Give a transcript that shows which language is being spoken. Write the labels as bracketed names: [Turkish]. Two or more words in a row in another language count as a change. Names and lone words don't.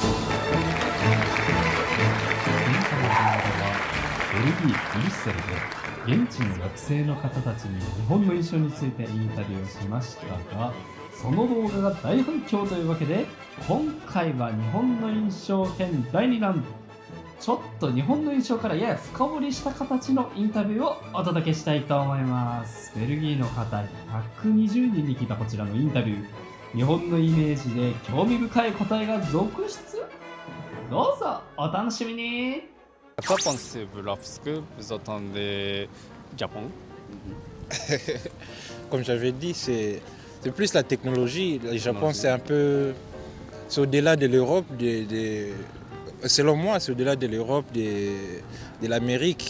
[Japanese] 前回の動画はベルギー・ブリュッセルで現地の学生の方たちに日本の印象についてインタビューをしましたが、その動画が大反響というわけで今回は日本の印象編第2弾、ちょっと日本の印象からやや深掘りした形のインタビューをお届けしたいと思います。ベルギーの方120人に聞いたこちらのインタビュー、日本のイメージで興味深い答えが続出。どうぞお楽しみに。 [French] Quoi pensez-vous lorsque vous entendez Japon? Comme j'avais dit, c'est plus la technologie. Le Japon, c'est un peu. C'est au-delà de l'Europe, selon moi, c'est au-delà de l'Europe, de l'Amérique.